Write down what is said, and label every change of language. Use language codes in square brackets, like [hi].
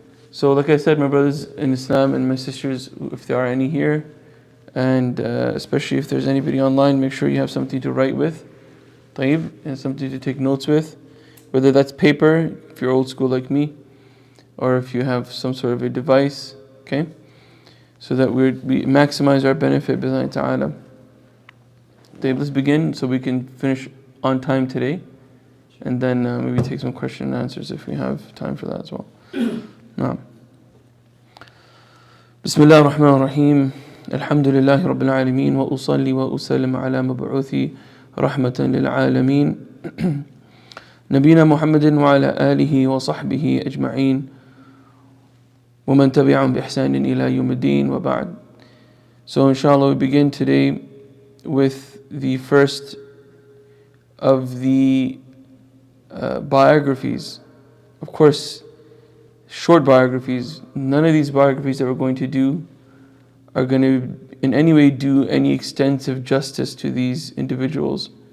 [en] So like I said, my brothers in Islam and my sisters, if there are any here, and especially if there's anybody online, make sure you have something to write with, طيب, and something to take notes with, whether that's paper, if you're old school like me, or if you have some sort of a device, okay, so that we maximize our benefit, [ar] bi'idhnillahi ta'ala. [en] طيب, let's begin so we can finish on time today, and then maybe take some question and answers if we have time for that as well. [ar] نعم. بسم الله الرحمن الرحيم. الحمد لله رب العالمين وأصلي وأسلم على مبعوث رحمة للعالمين نبينا محمد وعلى آله وصحبه أجمعين ومن تبعهم بإحسان إلى يوم الدين وبعد. [en] So inshallah we begin today with the first of the biographies. Of course, short biographies. None of these biographies that we're going to do are going to in any way do any extensive justice to these individuals.